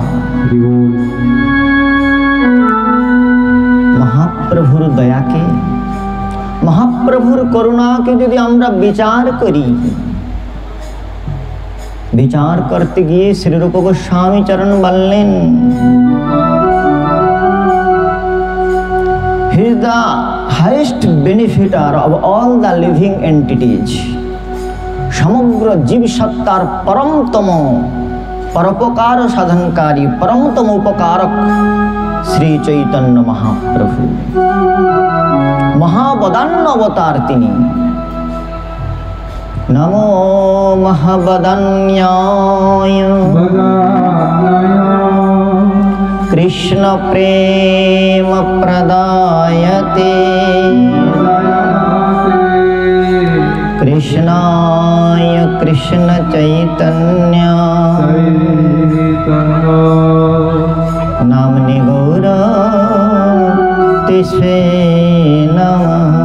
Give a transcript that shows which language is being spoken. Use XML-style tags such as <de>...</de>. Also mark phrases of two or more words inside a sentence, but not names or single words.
<bn>মহাপ্রভুর দয়া কে মহাপ্রভুর করুণা কে যদি আমরা বিচার করি, বিচার করতে গিয়ে শ্রী রূপ গোস্বামী চরণ বললেন</bn> <en>he is the highest benefiter of all the living entities।</en> <bn>সমগ্র জীব সত্তার পরমতম পরোপকার সাধনকারী পরমতম উপকারক শ্রী চৈতন্য মহাপ্রভু, মহাবদান্য অবতার তিনি।</bn> <sa>নমো মহাবদান্যায় कृष्ण प्रेम प्रदायते कृष्णाय कृष्ण चैतन्य नामनि गौर तिस्वे नमः।</sa>